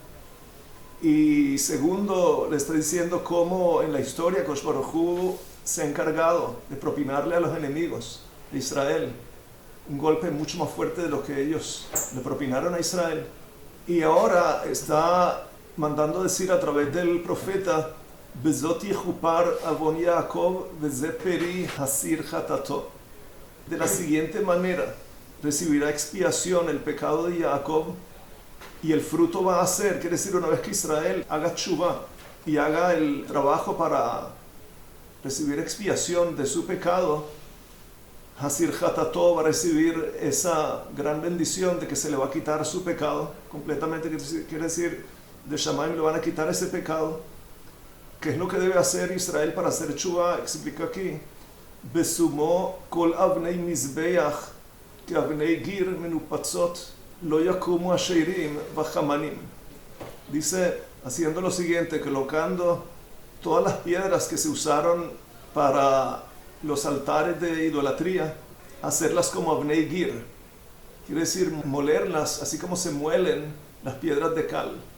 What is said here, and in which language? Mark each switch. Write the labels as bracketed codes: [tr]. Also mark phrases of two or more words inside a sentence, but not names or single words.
[es] Y segundo, le está diciendo cómo en la historia [he] הקדוש ברוך הוא [es] se ha encargado de propinarle a los enemigos de Israel un golpe mucho más fuerte de lo que ellos le propinaron a Israel. Y ahora está mandando decir a través del profeta, [he] בזאת יכופר עון יעקב וזה פרי הסר חטאתו. [es] De la siguiente manera, recibirá expiación el pecado de Jacob y el fruto va a ser, quiere decir, una vez que Israel haga tshuva y haga el trabajo para recibir expiación de su pecado, [he] הסר חטאתו [es] va a recibir esa gran bendición de que se le va a quitar su pecado completamente, quiere decir, de Shamayim le van a quitar ese pecado. ¿Qué es lo que debe hacer Israel para hacer tshuva? Explica aquí. [he] בשומו כל אבני מזבח כ אבני גיר מנופצות לא יקומו אשרים וחמנים. [es] Dice, haciendo lo siguiente, colocando todas las piedras que se usaron para los altares de idolatría, hacerlas como [he] אבני גיר. [es] Quiere decir, molerlas, así como se muelen las piedras de cal.